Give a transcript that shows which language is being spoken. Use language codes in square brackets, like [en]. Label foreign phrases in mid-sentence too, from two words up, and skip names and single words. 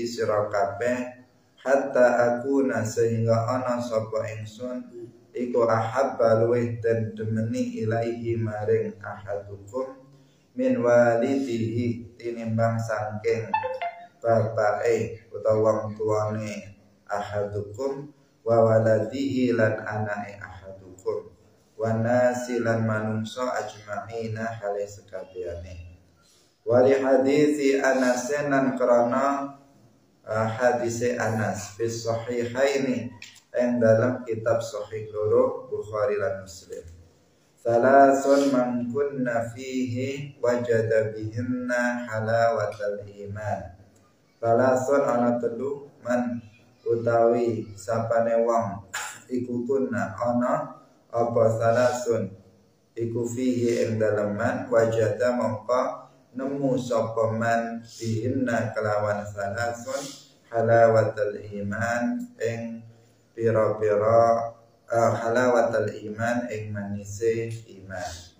[jv] sira kabeh, [ar] hatta akuna [jv] sehingga ana sapa ingsun iku ahabba luwih den demeni ilaihi maring ahadukum [ar] min walidihi, [jv] tinimbang saking bapake utawa wong tuane ahadukum, [ar] wa waladihi [jv] lan anake ahadukum, [ar] wa nasi [jv] lan manungsa ajma'ina hale sekabehane. [ar] Wali hadisi Anasen [jv] lan krana hadise Anas [ar] bis sahihaini [jv] ing dalam kitab sahih loro Bukhari lan Muslim. [ar] Salasun man kunna fihi wajada bihinna halawatal iman. [jv] Salasun ana telu man utawi sapane wong iku kunna ana apa salasun iku fihi ing daleman, wajada mongko nemu sapa man bihinna kelawan salasun [ar] halawatul iman [jv] ing pira-pira [ar] halawatul iman [jv] ing manise iman.